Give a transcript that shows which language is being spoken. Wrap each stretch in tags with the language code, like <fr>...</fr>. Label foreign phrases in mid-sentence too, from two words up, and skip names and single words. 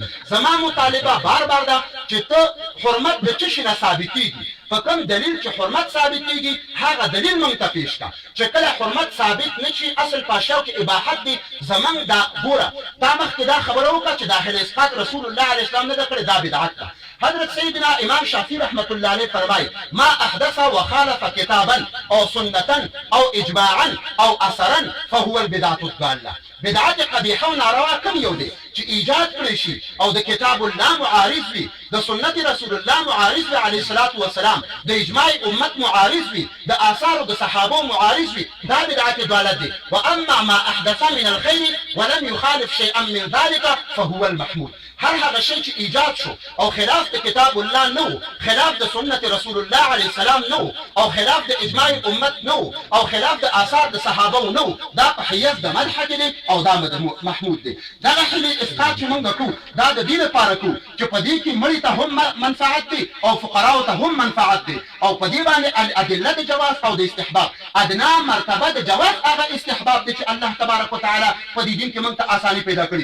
<ps>زما مطالبه بار بار ده چې ته حرمت د څه شي نه ثابتېږي، په کوم دلیل چې حرمت ثابتېږي هغه دلیل موږ ته پیش کړه. چې کله حرمت ثابت نه شي اصل په اشیاو کې اباحت دی. زموږ دا ګوره تا مخکې دا خبره وکړه چې دا حیله اسقاط رسول الله</ps> <ar>علیه السلام</ar> <ps>نه ده کړې، دا بدعت ده. حضرت سیدنا امام شافعی</ps> <ar>رحمت الله علیه</ar> <ps>فرمایي</ps> <ar>ما احدث وخالف کتابا او سنتا او اجماعا او اثرا فهو البدعة الضاله.</ar> <ps>بدعت قبیحه او ناروا کوم یو دی چې ایجاد کړی شي او د کتاب الله معارض وي، د سنت رسول الله معارض وي</ps> <ar>علیه الصلاة والسلام،</ar> <ps>د اجماع امت معارض وي، د آثار د صحابه معارض وي، دا بدعت ضلالت دی.</ps> <ar>واما ما احدث من الخير ولم يخالف شيئا من ذلك فهو المحمود.</ar> <ps>هر هغه شی چې ایجاد شو او خلاف د کتاب الله نه، خلاف د سنت رسول الله</ps> <ar>علیه السلام</ar> <ps>نه، او خلاف د اجماع امت نه، او خلاف د آثار د صحابه نه، دا په حیث د مدح کې دی او دا محمود دی. دغه حیله اسقاط چې موږ کوو دا د دې لپاره کوو چې په دې کې مړي ته هم منفعت دی او فقراو ته هم منفعت دی، او په دې باندې الادله د جواز او د استحباب ادنا مرتبه د جواز هغه استحباب دی چې الله</ps> <ar>تبارک وتعالی</ar> <ps>په دې دین کې موږ ته اساني پیدا کړي.</ps>